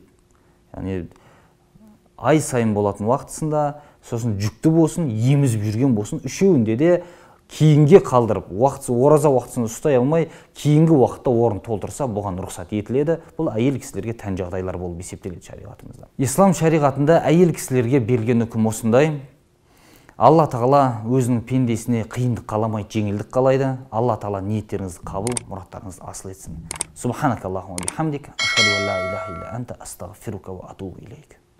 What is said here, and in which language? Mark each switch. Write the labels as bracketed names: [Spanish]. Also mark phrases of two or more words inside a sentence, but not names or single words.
[Kazakh] Яғни ай сайын болатын уақытысында, сосын жүкті болсын, емізіп жүрген болсын, үшеуінде де кейінге қалдырып, ораза уақытысын ұстай алмай, кейінгі уақытта орын толтырса, бұған рұқсат етіледі. Бұл әйел кісілерге тән жағдайлар болып есептеледі шариғатымызда. Ислам шариғатында әйел кісілерге берген үкім осындай: Алла Тағала өзінің пендесіне қиындық қаламайды, жеңілдік қалайды. Алла Тағала ниеттеріңізді қабыл, мұраттарыңызды асыл етсін. [Arabic] سبحانك اللهم وبحمدك، أشهد أن لا إله إلا أنت، أستغفرك وأتوب إليك.